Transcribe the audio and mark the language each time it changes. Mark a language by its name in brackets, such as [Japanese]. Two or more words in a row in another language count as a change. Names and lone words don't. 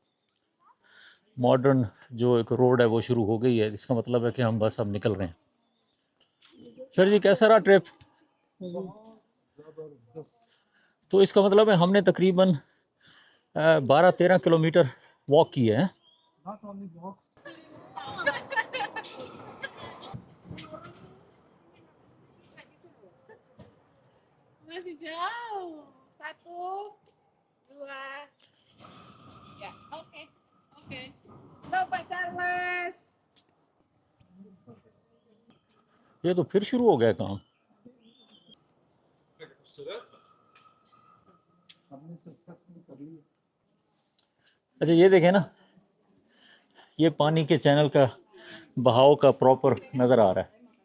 [Hindi] मॉडर्न जो एक रोड है वो शुरू हो गई है, इसका मतलब है कि हम बस अब निकल रहे हैं। सर जी कैसा रहा ट्रिप? तो इसका मतलब है हमने तकरीबन 12-13 किलोमीटर वॉक किए हैं। [Indonesian] Masih jauh. 1, 2. Ya, oke. Oke. Udah Pak Charles. [Hindi] ये तो फिर शुरू हो गया काम। अच्छा ये देखें ना, ये पानी के चैनल का बहाव का प्रॉपर नज़र आ रहा है।